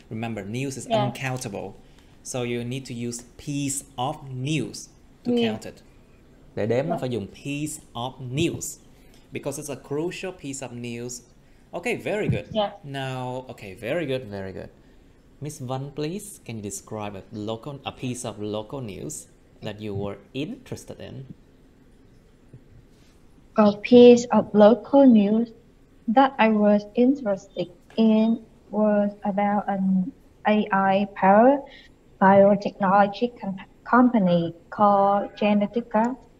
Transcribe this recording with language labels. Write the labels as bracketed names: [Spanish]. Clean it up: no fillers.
[English] Remember, news is uncountable. So you need to use piece of news to count it. [Vietnamese] Để đếm nó phải dùng piece of news. [English] Because it's a crucial piece of news. Okay, very good. Yeah. Now, okay, very good, very good. Miss Văn, please, can you describe a piece of local news that you were interested in? A piece of local news that I was interested in was about an AI-powered biotechnology company called Genetica.